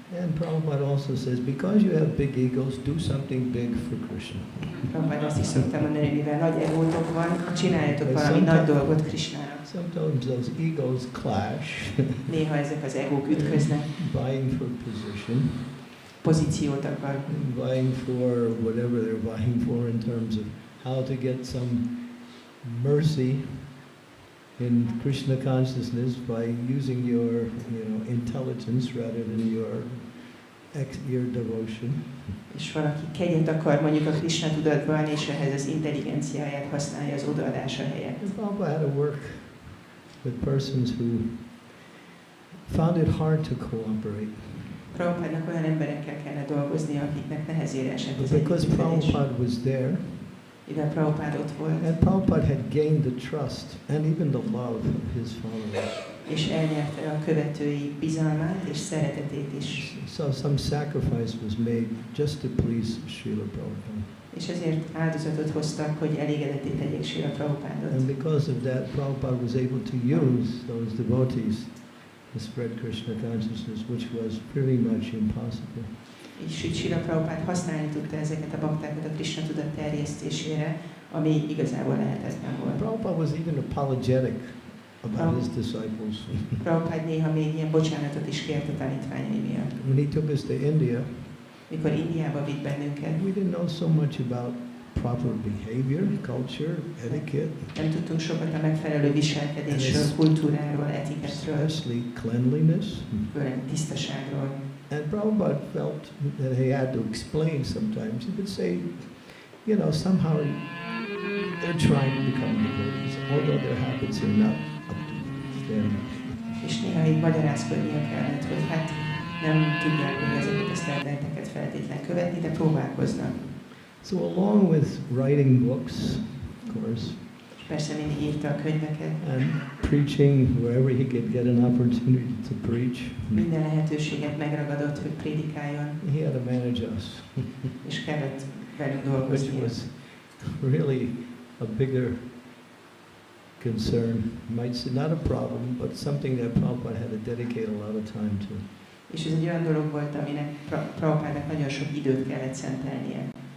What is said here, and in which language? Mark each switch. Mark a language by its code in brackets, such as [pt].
[en] And Prabhupada also says, because you have big egos, do something big for Krishna. [hu] Prabhupád azt is szokta mondani, hogy mivel nagy egótok van, csináljatok [en] And [hu] valami nagy dolgot Krishnára. [en] Sometimes those egos clash, [hu] Néha ezek az egók ütköznek, [en] vying for position, [hu] pozíciót akar, [en] vying for whatever they're vying for in terms of how to get some mercy in Krishna consciousness by using your, intelligence rather than your devotion. [hu] és valaki kegyet akar mondjuk a Krishna tudatban, és ehhez az intelligenciáját használja az odaadása helyett. [en] And Prabhupada had to work with persons who found it hard to cooperate. [hu] Prabhupádnak olyan emberekkel kellene dolgozni, akiknek nehezére esett [en] But [hu] az [en] because [hu] együttműködés. [en] Prabhupada was there, [hu] Mivel Prabhupád ott volt, [en] and Prabhupada had gained the trust and even the love of his followers. [hu] és elnyerte a követői bizalmát és szeretetét is. [en] So some sacrifice was made just to please Srila Prabhupada. [hu] És ezért áldozatot hoztak, hogy elégedetté tegyék Srila Prabhupádot. [en] And because of that, Prabhupada was able to use those devotees to spread Krishna consciousness, which was pretty much impossible. [hu] És így Srila Prabhupád használni tudta ezeket a baktákat a Krishna tudat terjesztésére, ami igazából lehetetlen volt. [en] Prabhupada was even apologetic about his disciples. [hu] Prabhupád néha még ilyen bocsánatot is kért a tanítványai miatt. [en] When he took us to India, [hu] Mikor Indiába vitt bennünket, [en] we didn't know so much about proper behavior, culture, etiquette, [hu] nem tudtunk sokat a megfelelő viselkedésről, kultúráról, etiketről, [en] especially cleanliness. [hu] főleg tisztaságról. [en] And Prabhupada felt that he had to explain sometimes. He would say, somehow they're trying to become devotees, although their habits are not up to standard. [hu] És néha így magyarázkodnia kellett, hogy hát nem tudják, hogy ezeket a sztenderdeket feltétlen követni, de próbálkoznak. [en] So along with writing books, of course, [hu] És persze mindig írta a könyveket, [en] and preaching wherever he could get an opportunity to preach, [hu] minden lehetőséget megragadott, hogy prédikáljon, [en] he had to manage us, [hu] és kellett velünk [en] which [hu] dolgozni. [en] was really a bigger concern. You might say not a problem, but something that Prabhupada had to dedicate a lot of time to. [hu] És ez egy olyan dolog volt, aminek Prabhupádnak nagyon sok időt kellett szentelnie.